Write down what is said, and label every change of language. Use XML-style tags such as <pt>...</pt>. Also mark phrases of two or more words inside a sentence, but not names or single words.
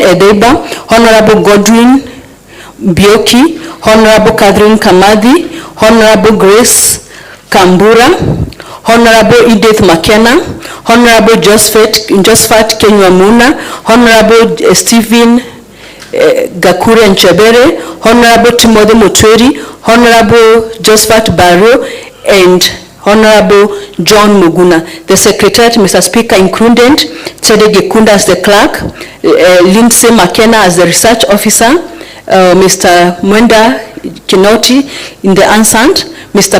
<en>Edeba, Honorable Godwin Bioki, Honorable Catherine Kamadhi, Honorable Grace Kambura, Honorable Edith McKenna, Honorable Josephat Kenyamuna, Honorable Stephen Gakure Nchebere, Honorable Timothy Mutwiri, Honorable Josephat Barrow, and Honorable John Muguna. The Secretariat, Mr. Speaker, included Chede Gekunda as the clerk, Lindsay McKenna as the research officer, Mr. Mwenda Kinoti in the Ansant, Mr.</en>